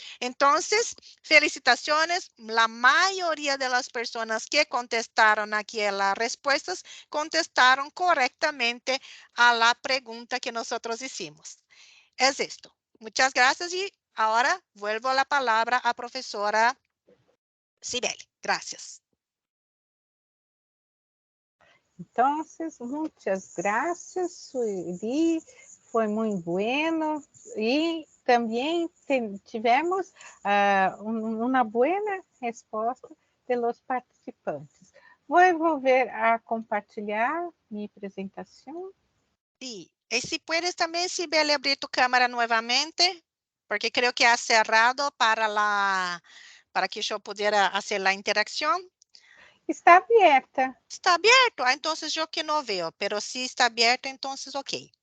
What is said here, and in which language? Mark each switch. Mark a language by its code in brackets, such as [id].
[es] Entonces, felicitaciones, la mayoría de las personas que contestaron aquí las respuestas, contestaron correctamente a la pregunta que nosotros hicimos. Es esto. Muchas gracias y ahora vuelvo la palabra a profesora Cibele. Gracias. Entonces, muchas gracias, Sueli. [pt] Foi muito [es] bueno [pt] e também tivemos uma boa resposta [es] de los participantes. [pt] Vou volver a compartilhar minha apresentação. [es] Sí. Y si puedes también, Cibele, abrir tu cámara nuevamente, porque creo que ha cerrado para que yo pudiera hacer la interacción. [pt] Está aberta. [es] Está abierto, entonces yo que no veo, pero si está abierto, entonces ok.